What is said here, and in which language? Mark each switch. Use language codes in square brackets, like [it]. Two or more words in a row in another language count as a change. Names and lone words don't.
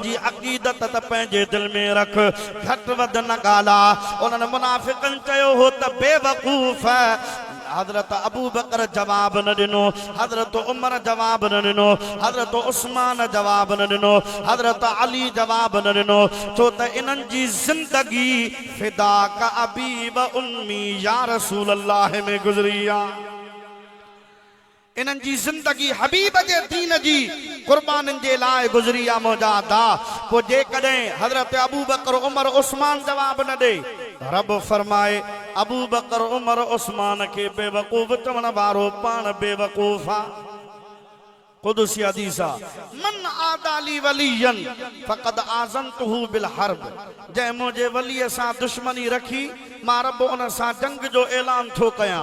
[sd] जी अक़ीदत त पंहिंजे दिलि में रख घटि वधि न ॻाल्हा उन्हनि मुनाफ़िक़नि चयो हो त बेवकूफ़ हजरत अबू बकर जवाब न दिनो हजरत उमर जवाब न दिनो हजरत उस्मान जवाब न दिनो हजरत अली जवाब न दिनो छो त इन्हनि जी ज़िंदगी [ar] فداك أبي وأمي يا رسول الله [sd] में गुज़री आहे इन्हनि जी ज़िंदगी हबीब जे दीन जी कुर्बानियुनि जे लाइ गुज़री आहे मौजादा पोइ जेकॾहिं हजरत अबू बकर उमर उस्मान जवाब न ॾे रब फरमाए अबू बकर उमर उस्मान के बेवकूफ़ चवण वारो पान बेवकूफ़ आ कुदसी हदीस [ar] من عادى لي وليا فقد آذنته بالحرب [sd] जंहिं मुंहिंजे वलीअ सां दुश्मनी रखी मां रब उन सां जंग जो ऐलान थो कयां